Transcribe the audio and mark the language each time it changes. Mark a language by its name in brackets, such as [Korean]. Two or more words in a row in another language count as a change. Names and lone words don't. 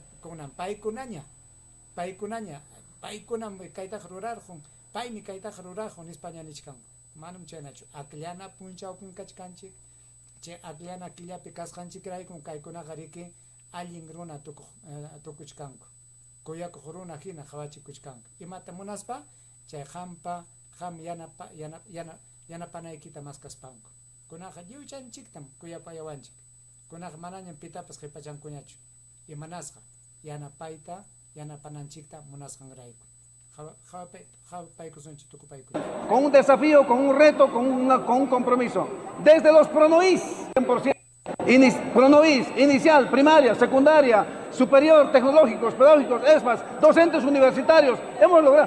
[Quechua] kunan paykunaña paykunam kaytaqa rurarqun paymi kaytaqa rurarqun España nichkanku manam chaynachu aqllana punchawpin kachkanchik chay aqllana killapi kasqanchikrayku kaykunaqa riki allin runa tukuchkanku kuyakuq runa hina qhawachikuchkanku imata munaspa chay qam yanapanaykita maskaspanku kunaqa lliwchanchiktam kuyapayawanchik kunaqa manañam pitapas qhipachankuñachu imanasqa yanapayta yanapananchikta munasqanrayku [Spanish] con un desafío, con un reto, con un compromiso. Desde los PRONOIS, 100%, PRONOIS, inicial, primaria, secundaria, superior, tecnológicos, pedagógicos, ESPAS, docentes universitarios, hemos logrado.